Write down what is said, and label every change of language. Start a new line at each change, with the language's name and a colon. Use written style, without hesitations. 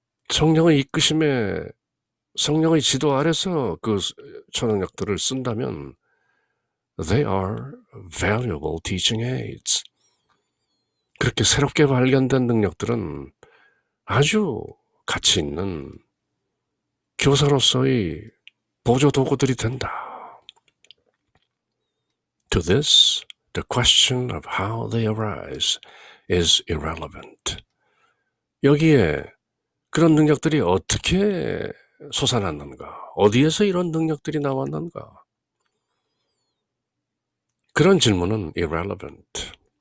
Korean: 성령의 이끄심에, 성령의 지도 아래서 그 초능력들을 쓴다면
English: they are valuable teaching aids.
Korean: 그렇게 새롭게 발견된 능력들은 아주 가치 있는 교사로서의 보조 도구들이 된다.
English: To this, the question of how they arise is irrelevant.
Korean: 여기에 그런 능력들이 어떻게 솟아났는가? 어디에서 이런 능력들이 나왔는가? 그런 질문은 irrelevant.